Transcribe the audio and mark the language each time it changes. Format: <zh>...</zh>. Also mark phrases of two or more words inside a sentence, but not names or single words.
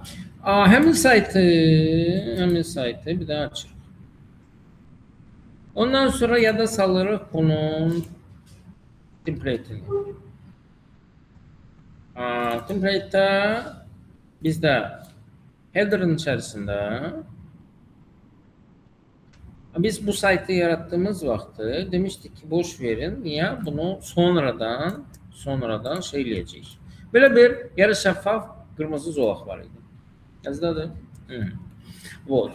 <az>Həmin saytı bir daha açırıq. Ondan sonra yada salırıq bunun template'ini.</az> <tr>Template'də bizdə header'ın içerisinde biz bu saytı yarattığımız vakti demiştik ki boş verin. Niye? Bunu sonradan şeyleyeceğiz. Böyle bir yarı şeffaf kırmızı</tr> <az>zolaq var idi. Yazdadır. Вот.</az>